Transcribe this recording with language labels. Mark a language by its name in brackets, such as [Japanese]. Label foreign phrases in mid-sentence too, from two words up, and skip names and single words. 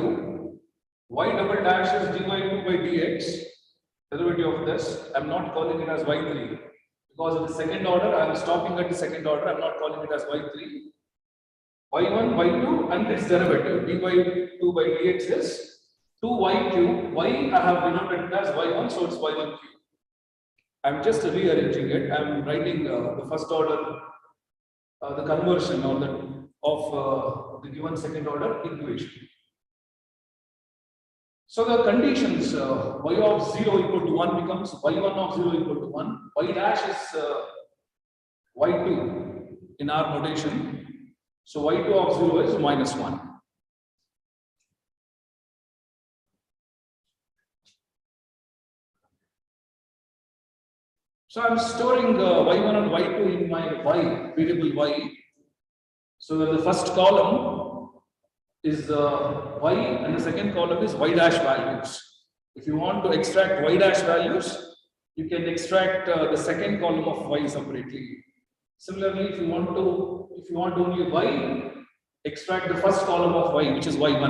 [English] Y double dash is dy2 by dx, derivative of this. I'm not calling it as y3 because in the second order, I'm stopping at the second order. I'm not calling it as y3. y1, y2, and its derivative dy2 by dx is 2y cube. Y I have denoted as y1, so it's y1 cube. I'm just rearranging it. I'm writing the first order, the conversion or the of the given second order equation. So the conditions y of 0 equal to 1 becomes y1 of 0 equal to 1. Y dash is y2 in our notation. So y2 of 0 is minus 1. So I'm storing y1 and y2 in my y, variable y. So the first column is y and the second column is y dash values. If you want to extract y dash values, you can extract the second column of y separately. Similarly, if you want only y, extract the first column of y, which is y1.